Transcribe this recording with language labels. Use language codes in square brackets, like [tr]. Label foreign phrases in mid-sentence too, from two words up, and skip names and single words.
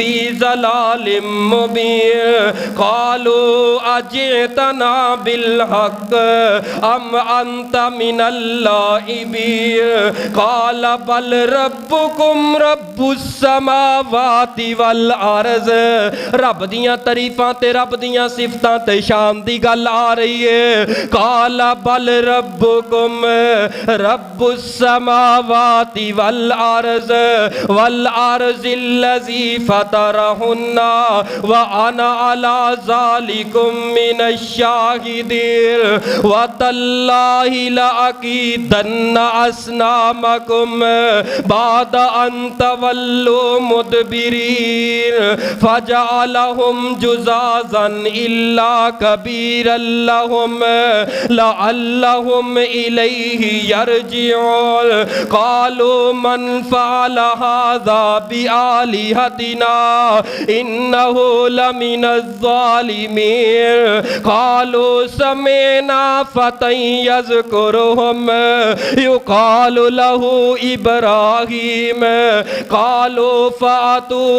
[ar] ضلال مبين قالوا أجئتنا بالحق أم أنت من اللاعبين قال بل ربكم رب السماوات والأرض. [pa] रब दियां तरीफां ते रब दियां सिफतां ते शान दी गल आ रही है। [ar] قال بل ربكم رب السماوات والأرض الذي فطرهن وأنا على ذلكم من الشاهدين وتالله لأكيدن أصنامكم بعد أن تولوا مدبرين فجعلهم جذاذا إلا كبيرا لهم لعلهم إليه يرجعون قالوا من فعل هذا بآلهتنا إنه لمن الظالمين قالوا سمعنا فتى يذكرهم يقال له إبراهيم قالوا فأتوا